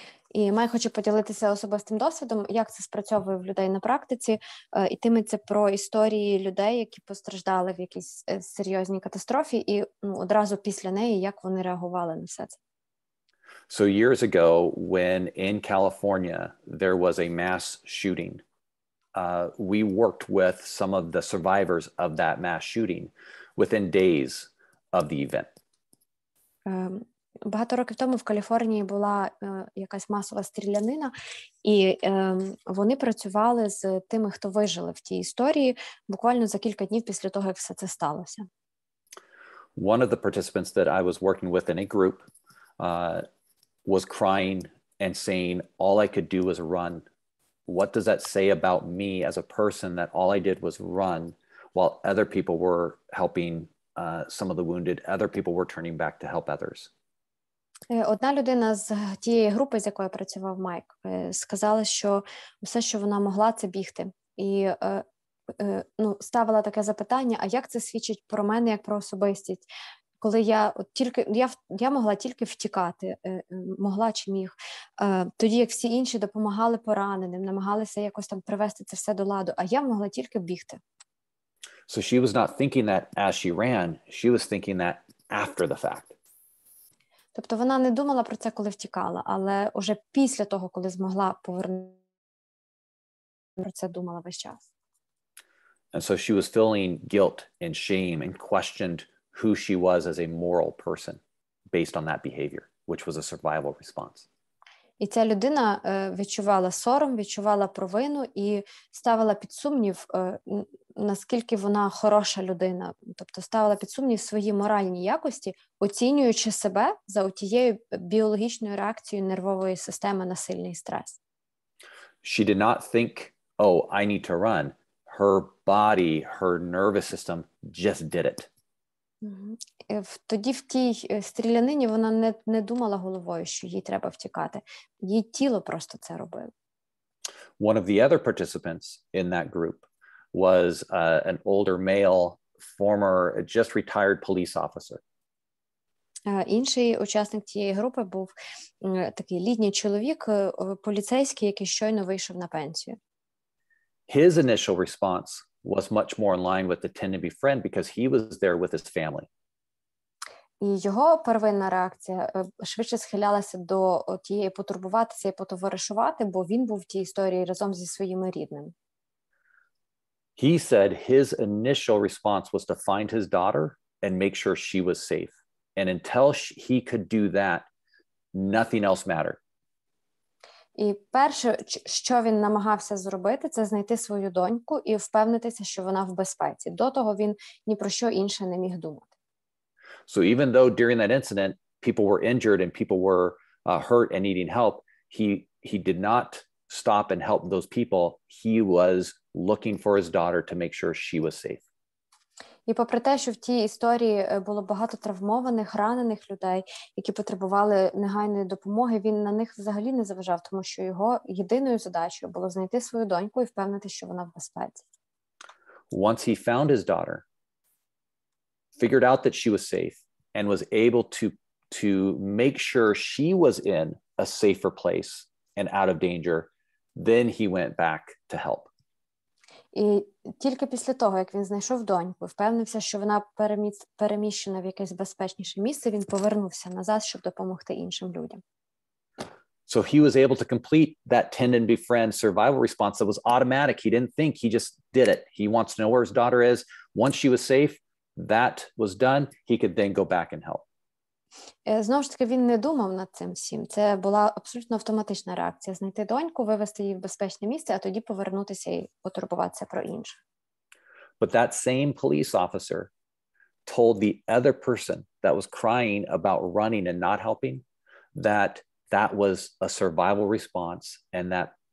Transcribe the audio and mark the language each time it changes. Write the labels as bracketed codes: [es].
[uk] І Май хоче поділитися особистим досвідом, як це спрацьовує в людей на практиці. Йтиметься про історії людей, які постраждали в якійсь серйозній катастрофі, і одразу після неї, як вони реагували на все це. [en] So years ago, when in California there was a mass shooting, we worked with some of the survivors of that mass shooting within days of the event. [uk] Багато років тому в Каліфорнії була якась масова стрілянина, і вони працювали з тими, хто вижили в тій історії, буквально за кілька днів після того, як все це сталося. [en] One of the participants that I was working with in a group was crying and saying, all I could do was run. What does that say about me as a person that all I did was run while other people were helping some of the wounded, other people were turning back to help others? [uk] Одна людина з тієї групи, з якою працював Майк, сказала, що все, що вона могла, це бігти. І ставила таке запитання, а як це свідчить про мене, як про особистість? Коли я могла тільки втікати, могла чи міг, тоді як всі інші допомагали пораненим, намагалися якось там привести це все до ладу, а я могла тільки бігти. [en] So she was not thinking that as she ran, she was thinking that after the fact. [uk] Тобто вона не думала про це, коли втікала, але уже після того, коли змогла повернутися, про це думала весь час. [en] And so she was feeling guilt and shame and questioned who she was as a moral person based on that behavior, which was a survival response. [uk] І ця людина відчувала сором, відчувала провину і ставила під сумнів, наскільки вона хороша людина. Тобто ставила під сумнів свої моральні якості, оцінюючи себе за тією біологічною реакцією нервової системи на сильний стрес. [en] She did not think, oh, I need to run. Her body, her nervous system just did it. [uk] Тоді в тій стрілянині вона не думала головою, що їй треба втікати. Її тіло просто це робило. [en] One of the other participants in that group was an older male, former, just retired police officer. [uk] Інший учасник тієї групи був такий літній чоловік, поліцейський, який щойно вийшов на пенсію. [en] His initial response was much more in line with the tend to be friend because he was there with his family. [uk] І його первинна реакція швидше схилялася до тієї потурбуватися і потоваришувати, бо він був в тій історії разом зі своїми рідними. [en] He said his initial response was to find his daughter and make sure she was safe. And until he could do that, nothing else mattered. [uk] І перше, що він намагався зробити, це знайти свою доньку і впевнитися, що вона в безпеці. До того він ні про що інше не міг думати. [en] So even though during that incident people were injured and people were hurt and needing help, he did not stop and help those people. He was looking for his daughter to make sure she was safe. [uk] І попри те, що в тій історії було багато травмованих, ранених людей, які потребували негайної допомоги, він на них взагалі не заважав, тому що його єдиною задачею було знайти свою доньку і впевнити, що вона в безпеці. [en] Once he found his daughter, figured out that she was safe, and was able to make sure she was in a safer place and out of danger, then he went back to help. [uk] І тільки після того, як він знайшов доньку, впевнився, що вона переміщена в якесь безпечніше місце, він повернувся назад, щоб допомогти іншим людям. [en] So he was able to complete that tend and befriend survival response that was automatic. He didn't think, he just did it. He wants to know where his daughter is. Once she was safe, that was done. He could then go back and help. [uk] Знову ж таки, він не думав над цим всім. Це була абсолютно автоматична реакція. Знайти доньку, вивести її в безпечне місце, а тоді повернутися і потурбуватися про інше. [en] But that same police officer told the other person that was crying about running and not helping that that was a survival response and that